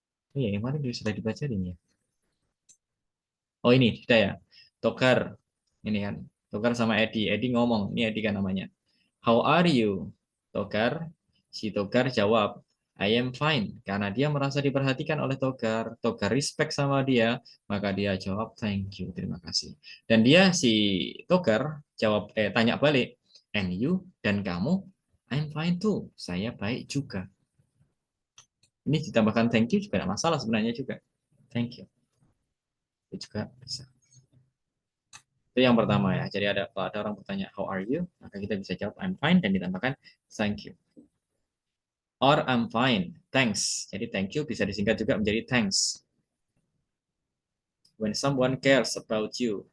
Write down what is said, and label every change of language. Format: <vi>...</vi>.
<id>Iya, yang mana sudah dibaca ini ya? Oh ini, sudah ya. Tokar, ini kan. Tokar sama Edi. Edi ngomong, ini Edi kan namanya.</id> <en>How are you?</en> <id>Tokar, si Tokar jawab,</id> <en>I am fine.</en> <id>Karena dia merasa diperhatikan oleh Tokar. Tokar respect sama dia, maka dia jawab thank you, terima kasih. Dan dia si Tokar jawab tanya balik,</id> <en>and you</en> <id>dan kamu,</id> <en>I'm fine too.</en> <id>Saya baik juga. Ini ditambahkan thank you juga tidak masalah sebenarnya juga.</id> <en>Thank you.</en> <id>Itu juga bisa. Itu yang pertama ya. Jadi kalau ada orang bertanya</id> <en>how are you,</en> <id>maka kita bisa jawab</id> <en>I'm fine</en> <id>dan ditambahkan thank you.</id> <en>Or I'm fine, thanks.</en> <id>Jadi thank you bisa disingkat juga menjadi thanks.</id> <en>When someone cares about you.</en>